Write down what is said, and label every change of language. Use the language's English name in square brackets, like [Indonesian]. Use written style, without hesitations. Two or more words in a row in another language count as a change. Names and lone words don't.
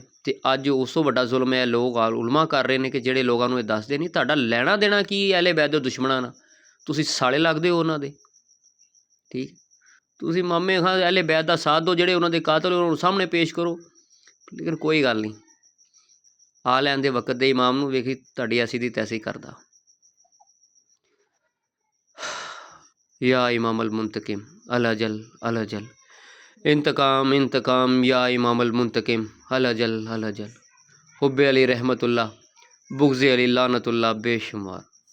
[Punjabi] ਅਤੇ ਅੱਜ ਉਸ ਤੋਂ ਵੱਡਾ ਜ਼ੁਲਮ ਹੈ ਲੋਕ ਉਲਮਾ ਕਰ ਰਹੇ ਨੇ ਕਿ ਜਿਹੜੇ ਲੋਕਾਂ ਨੂੰ ਇਹ ਦੱਸਦੇ ਨਹੀਂ ਤੁਹਾਡਾ ਲੈਣਾ ਦੇਣਾ ਕੀ ਅਹਿਲੇ ਬੈਤ ਦੇ ਦੁਸ਼ਮਣਾਂ ਨਾਲ, ਤੁਸੀਂ ਸਾਲੇ ਲੱਗਦੇ ਹੋ ਉਹਨਾਂ ਦੇ। ਠੀਕ, ਤੁਸੀਂ ਮਾਮੇ ਖਾਂ ਅਹਿਲੇ ਬੈਤ ਦਾ ਸਾਥ ਦਿਓ, ਜਿਹੜੇ ਉਹਨਾਂ ਦੇ ਕਾਤਲ ਉਹਨਾਂ ਨੂੰ ਸਾਹਮਣੇ ਪੇਸ਼ ਕਰੋ। ਲੇਕਿਨ ਕੋਈ ਗੱਲ ਨਹੀਂ, ਆ ਲੈਣ ਦੇ ਵਕਤ ਦੇ ਇਮਾਮ ਨੂੰ ਵੇਖੀ ਤੁਹਾਡੀ ਐਸੀ ਦੀ ਤੈਸੀ ਕਰਦਾ। [Arabic] يا إمام المنتقم العجل انتقام يا إمام المنتقم العجل حب علي رحمة الله بغض علي لعنة الله बेशुमार।